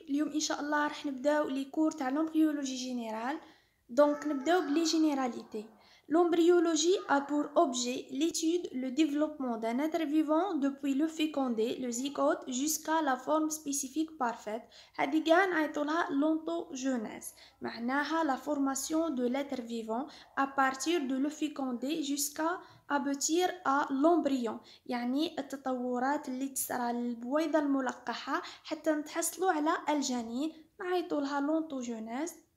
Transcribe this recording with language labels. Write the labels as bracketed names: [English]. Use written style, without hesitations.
[Arabic] اليوم ان شاء الله راح نبداو لي كور تاع [French] l'embryologie générale. Donc [Arabic] نبداو بلي [French] généralités. L'embryologie a pour objet l'étude, le développement d'un être vivant depuis le fécondé, le zygote, jusqu'à la forme spécifique parfaite. [Arabic] هذه كاع نعيطولها l'ontogenèse. معناها [French] la formation de l'être vivant à partir de le fécondé jusqu'à aboutir à l'embryon. [Arabic] يعني التطورات اللي تصرى للبويضة الملقحة حتى نتحصلوا على الجنين نعيطولها l'ontogenèse.